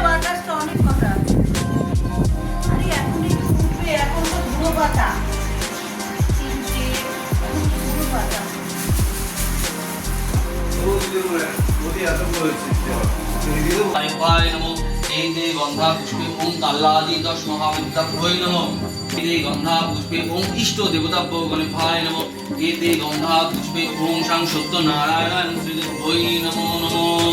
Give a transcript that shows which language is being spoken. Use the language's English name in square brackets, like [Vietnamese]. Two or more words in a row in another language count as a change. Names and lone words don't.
[Bangla] আকাশটা অনেক কথা, আরে এখন একটু উঠবে, এখন তো ধুলো পাতা ধুলো পাতা। [Sanskrit] एते गंधा पुष्पे ओम ताल्लादि दश महाविद्याभ्योय नमः। एते गंधा पुष्पे ओम इष्ट देवताभ्यो गणेभ्याय नमः। एते गंधा पुष्पे ओम शां सत्यनारायण श्रीदेव्यै नमो नमः।